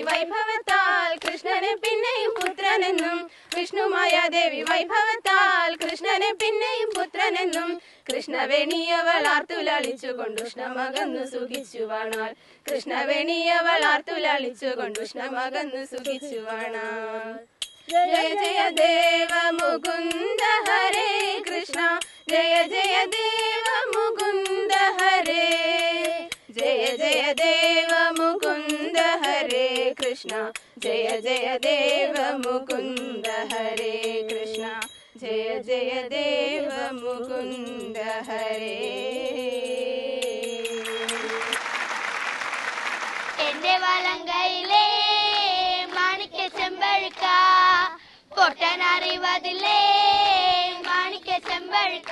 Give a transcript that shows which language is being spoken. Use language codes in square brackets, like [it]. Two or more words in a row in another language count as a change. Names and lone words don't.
[ml] വൈഭവത്താൽ കൃഷ്ണനെ പിന്നെയും പുത്രനെന്നും വിഷ്ണുമായ ദേവി വൈഭവത്താൽ കൃഷ്ണനെ പിന്നെയും പുത്രനെന്നും കൃഷ്ണവേണിയവൾ ആർത്തുലാളിച്ചുകൊണ്ട് ഉഷ്ണമകന്നു സുഖിച്ചു വാണാൽ കൃഷ്ണവേണിയവൾ ആർത്തുലാളിച്ചുകൊണ്ട് ഉഷ്ണമകന്നു സുഖിച്ചു വാണാൽ [sa] जय जय देव मुकुंद हरे कृष्ण जय जय देव मुकुंद हरे जय जय देव मुकुंद हरे कृष्ण കൃഷ്ണ ജയ ജയ ദേവ മുകുന്ദ ഹരേ കൃഷ്ണ ജയ ജയ ദേവ മുകുന്ദ ഹരേ. [ml] എന്റെ വലങ്കയിലേ മാണിക്യ ചെമ്പഴുക്ക പൊട്ടനറിവതിലേ മാണിക്യ ചെമ്പഴുക്ക.